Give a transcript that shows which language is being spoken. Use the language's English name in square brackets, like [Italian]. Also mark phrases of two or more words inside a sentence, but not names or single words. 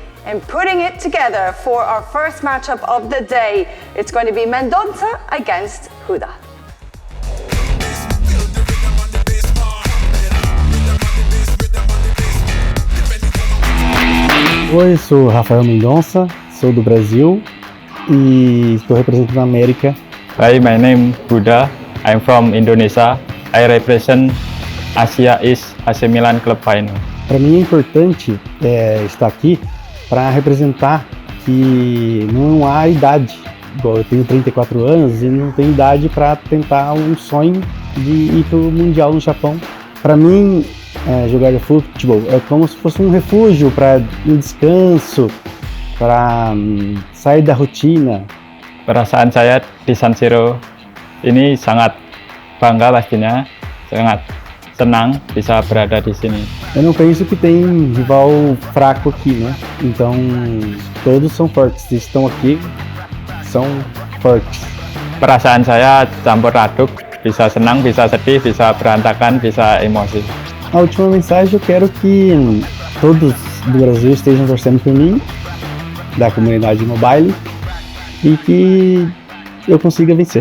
[English] and putting it together for our first matchup of the day. It's going to be Mendonça against Huda. [Portuguese] Oi, sou Rafael Mendonça, sou do Brasil e estou representando a América. [English] Hi, my name is Huda. I'm from Indonesia. I represent Asia East AC Milan Club Final. [Portuguese] Para mim é importante estar aqui para representar que não há idade. Igual eu tenho 34 anos e não tenho idade para tentar um sonho de ir para o Mundial no Japão. Para mim, jogar futebol é como se fosse um refúgio para um descanso, para sair da rotina. [Indonesian] Perasaan saya di San Siro ini sangat bangga pastinya, sangat senang bisa berada di sini. [Portuguese] Eu não penso que tem rival fraco aqui, né? Então todos são fortes, se estão aqui são fortes. [Indonesian] Perasaan saya campur aduk, bisa senang, bisa sedih, bisa berantakan, bisa emosi. [Portuguese] A última mensagem, eu quero que todos do Brasil estejam torcendo por mim, da comunidade mobile, e que eu consiga vencer.